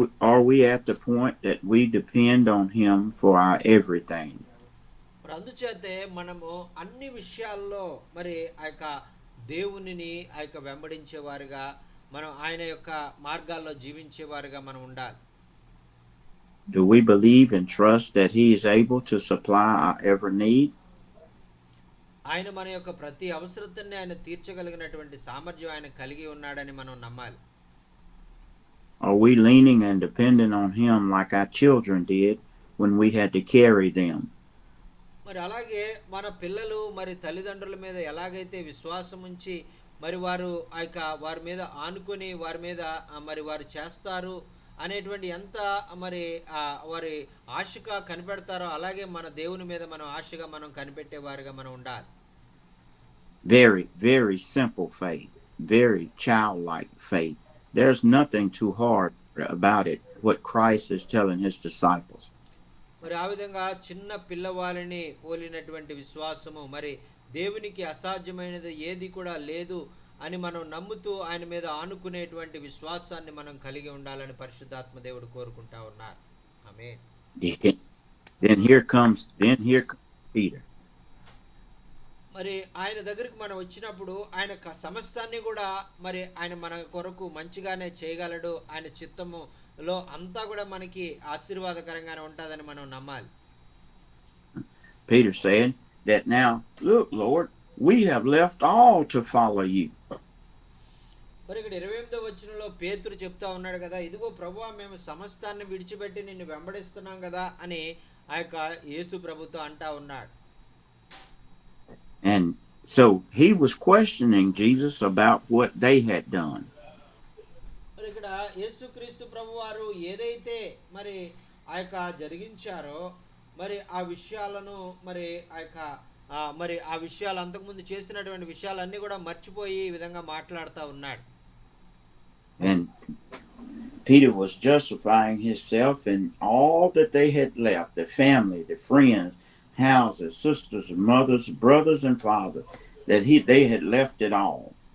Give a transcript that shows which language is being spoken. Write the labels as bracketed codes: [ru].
[en] Are we at the point that we depend on him for our everything? [te] మరి అందుచేతే మనము అన్ని విషయాల్లో మరి ఆ యొక్క దేవునిని ఆ యొక్క వెంబడించేవారుగా, మనం ఆయన యొక్క మార్గాల్లో జీవించేవారుగా మనం ఉండాలి. [en] Do we believe and trust that he is able to supply our every need? [te] ఆయన మన యొక్క ప్రతి అవసరతని ఆయన తీర్చగలిగినటువంటి సామర్థ్యం ఆయన కలిగి ఉన్నాడని మనం నమ్మాలి. [en] Are we leaning and depending on him like our children did when we had to carry them? [te] మరి అలాగే మన పిల్లలు మరి తల్లిదండ్రుల మీద ఎలాగైతే విశ్వాసం ఉంచి మరి వారు ఆ యొక్క వారి మీద ఆనుకొని వారి మీద మరి వారు చేస్తారు అనేటువంటి ఎంత మరి వారి ఆశగా కనిపెడతారో అలాగే మన దేవుని మీద మనం ఆశగా మనం కనిపెట్టే వారిగా మనం ఉండాలి. [en] Very, very simple faith, very childlike faith. There's nothing too hard about it, what Christ is telling his disciples. [te] మరి ఆ విధంగా చిన్న పిల్లవాళ్ళని పోలినటువంటి విశ్వాసము, మరి దేవునికి అసాధ్యమైనది ఏది కూడా లేదు అని మనం నమ్ముతూ ఆయన మీద ఆనుకునేటువంటి విశ్వాసాన్ని మనం కలిగి ఉండాలని పరిశుద్ధాత్మ దేవుడు కోరుకుంటా ఉన్నారు. ఆమేన్. [en] Then here comes Peter. [te] మరి ఆయన దగ్గరికి మనం వచ్చినప్పుడు ఆయన సమస్తాన్ని కూడా మరి ఆయన మన కొరకు మంచిగానే చేయగలడు. ఆయన చిత్తములో అంతా కూడా మనకి ఆశీర్వాదకరంగానే ఉంటుందని మనం నమ్మాలి. [en] Peter said that, now look, Lord, we have left all to follow you. [te] మరి ఇక్కడ 28వ వచనంలో పేతురు చెప్తా ఉన్నాడు కదా, ఇదిగో ప్రభువా మేము సమస్తాన్ని విడిచిపెట్టి నిన్ను వెంబడిస్తున్నాం కదా అని ఆ యొక్క యేసు ప్రభుతో అంటా ఉన్నాడు. [en] And so he was questioning Jesus about what they had done. [te] మరి ఇక్కడ యేసుక్రీస్తు ప్రభువారు ఏదైతే మరి ఆ యొక్క జరిగించారో మరి ఆ విషయాలను మరి ఆ యొక్క మరి ఆ విషయాలు అంతకుముందు చేసినటువంటి విషయాలన్నీ కూడా మర్చిపోయి ఈ విధంగా మాట్లాడుతూ ఉన్నాడు. [en] And Peter was justifying himself and all that they had left, the family, the friends, houses, sisters, mothers, brothers and fathers, that they had left it all.